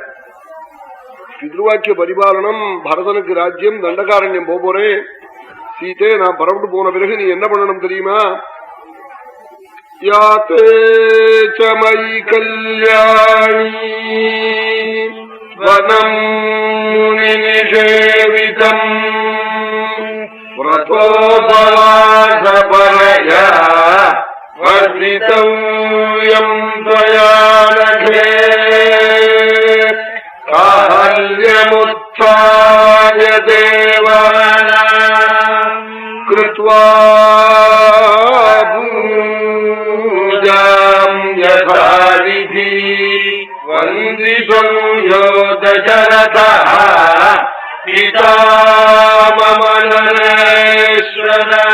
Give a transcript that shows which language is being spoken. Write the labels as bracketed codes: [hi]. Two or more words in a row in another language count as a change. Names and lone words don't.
[ta] பித்ருவாக்கிய பரிபாலனம், பரதனுக்கு ராஜ்யம், தண்டகாரண்யம் போறேன். சீதே நான் பரவிட்டு போன பிறகு நீ என்ன பண்ணணும் தெரியுமா? [sa] याते समयि कल्याणि वनं निषेवितम् व्रतोपवासपरया वर्धितव्यं त्वया नघे काहल्यमुत्थाय देवानां कृत्वा पूजां यथाविधि वन्दितं यो दशरथः पिता मम नरेश्वर